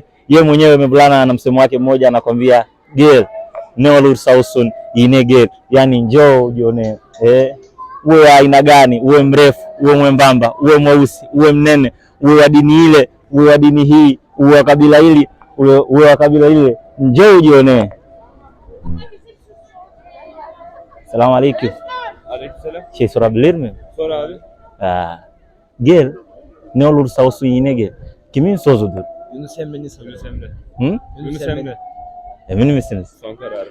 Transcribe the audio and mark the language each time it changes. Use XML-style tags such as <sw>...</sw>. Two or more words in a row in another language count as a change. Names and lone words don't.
<sw>Yeye mwenyewe Mevlana ana msemo wake mmoja, anakwambia</sw> <tr>gel neolur sausun inegel,</tr> <sw>yani njoo ujionee. Uwe aina gani, uwe mrefu, uwe mwembamba, uwe mweusi, uwe mnene, uwe wa dini ile, uwe wa dini hii, uwe wa kabila hili, uwe wa kabila ile, njoo ujionee.</sw> <tr>Selamun aleyküm. Aleykümselam. Şey sorabilir miyim? Sor abi. Gel ne olursa olsun yine gel. Kimin sözüdür? Yunus Emre'nin sözü. Yunus Emre. Hı? Yunus Emre. Emin misiniz? Son kararım.</tr>